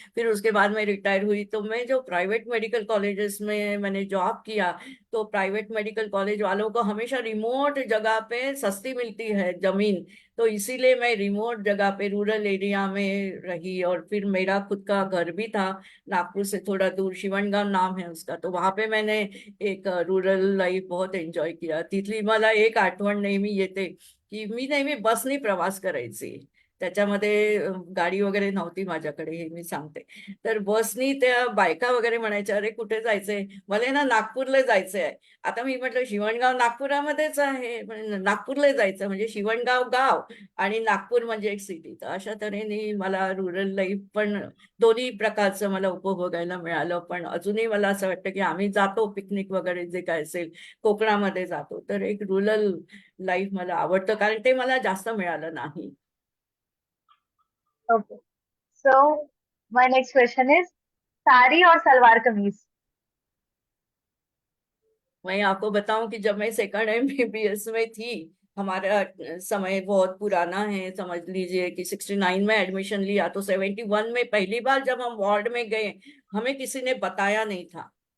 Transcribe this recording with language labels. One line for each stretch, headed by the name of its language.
Hindi: फिर उसके बाद मैं रिटायर हुई, तो मैं जो प्राइवेट मेडिकल कॉलेजेस में मैंने जॉब किया, तो प्राइवेट मेडिकल कॉलेज वालों को हमेशा रिमोट जगह पे सस्ती मिलती है जमीन. तो इसीलिए मैं रिमोट जगह पे रूरल एरिया में रही, और फिर मेरा खुद का घर भी था नागपुर से थोड़ा दूर, शिवणगाव नाम है उसका. तो वहां पे मैंने एक रूरल लाईफ बहुत एन्जॉय किया.
Marathi: तिथली मला एक आठवण नेहमी येते की मी नेहमी बसनी प्रवास करायची. त्याच्यामध्ये गाडी वगैरे नव्हती माझ्याकडे, हे मी सांगते. तर बसनी त्या बायका वगैरे म्हणायच्या, अरे कुठे जायचंय, मला ना नागपूरला जायचंय आहे. आता मी म्हटलं शिवणगाव नागपुरामध्येच आहे, नागपूरला जायचं म्हणजे शिवणगाव गाव आणि नागपूर म्हणजे एक सिटी. तर अशा तऱ्हेने मला रुरल लाईफ पण दोन्ही प्रकारचं मला उपभोगायला मिळालं. पण अजूनही मला असं वाटतं की आम्ही जातो पिकनिक वगैरे जे काय असेल, कोकणामध्ये जातो, तर एक रुरल लाईफ मला आवडतं, कारण ते मला जास्त मिळालं नाही.
English: okay, so my next question is
Hindi: sari और सलवार कमीज. मैं आपको बताऊं कि जब मैं सेकंड MBBS में थी, हमारा समय बहुत पुराना है, समझ लीजिए कि 69 में एडमिशन लिया, तो 71 में पहली बार जब हम वार्ड में गए, हमें किसी ने बताया नहीं था.